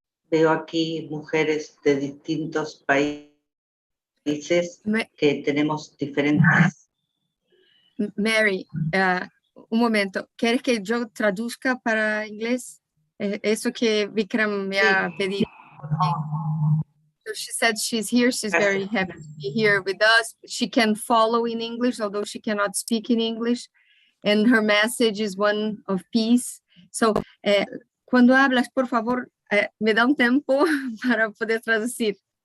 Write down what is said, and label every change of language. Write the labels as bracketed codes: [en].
[es] Veo aquí mujeres de distintos países que tenemos diferentes. Mary, un momento. ¿Quieres que yo traduzca para inglés? Eso que Vikram me ha pedido. [en] she said she's here. She's very happy to be here with us. She can follow in English, although she cannot speak in English. And her message is one of peace. [es] So, cuando hablas, por favor, me da un tiempo para poder traducir.